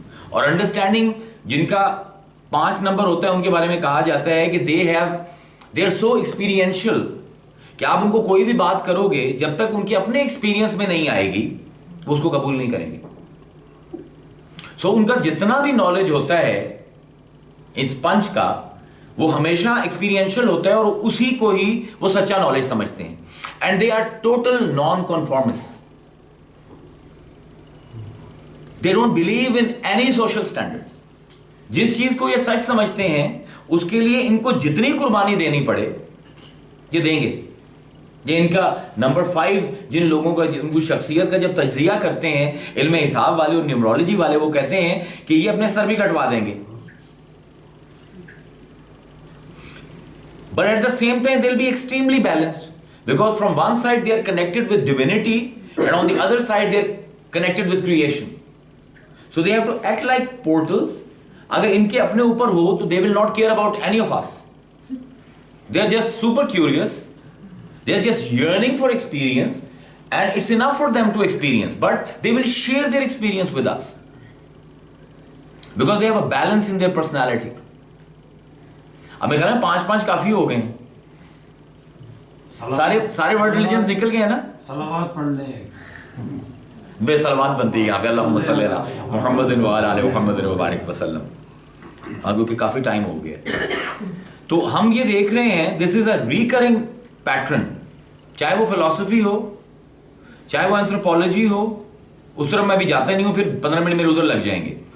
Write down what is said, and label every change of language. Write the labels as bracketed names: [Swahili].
[Urdu] اور انڈرسٹینڈنگ جن کا 5 نمبر ہوتا ہے ان کے بارے میں کہا جاتا ہے کہ [English] they are so experiential [Urdu] کہ آپ ان کو کوئی بھی بات کرو گے جب تک ان کے اپنے ایکسپیرینس میں نہیں آئے گی وہ اس کو قبول نہیں کریں گے. سو ان کا جتنا بھی نالج ہوتا ہے اس پنچ کا وہ ہمیشہ ایکسپیرینشل ہوتا ہے اور اسی کو ہی وہ سچا نالج سمجھتے ہیں. [English] And they are total non-conformists. They don't believe in any social standard. [Urdu] جس چیز کو یہ سچ سمجھتے ہیں اس کے لیے ان کو جتنی قربانی دینی پڑے یہ دیں گے. یہ ان کا نمبر 5 جن لوگوں کا ان کی شخصیت کا جب تجزیہ کرتے ہیں علم حساب والے اور نیومرولوجی والے، وہ کہتے ہیں کہ یہ اپنے سر بھی کٹوا دیں گے. [English] But at the same time they'll be extremely balanced. Because from one side they are connected with divinity and on the other side they are connected with creation. So they have to act like portals. [Urdu] اگر ان کے اپنے اوپر ہو تو [English] they will not care about any of us. They are just super curious. They are just yearning for experience and it's enough for them to experience. But they will share their experience with us. Because they have a balance in their personality. [Urdu] اب میرے خیال میں 5 کافی ہو گئے ہیں. سارے word religions نکل گئے ہیں نا. صلوات پڑھ لیں، بے صلوات بنتی ہے یہاں پہ، [Arabic] اللہم صلی علی محمد وعلی آل محمد وبارک وسلم. [Urdu] کیونکہ کافی ٹائم ہو گیا. تو ہم یہ دیکھ رہے ہیں [English] this is a recurring pattern, [Urdu] چاہے وہ فلسفی ہو، چاہے وہ اینتھروپولوجی ہو، اس طرف میں بھی جاتا نہیں ہوں، پھر 15 منٹ میرے ادھر لگ جائیں گے.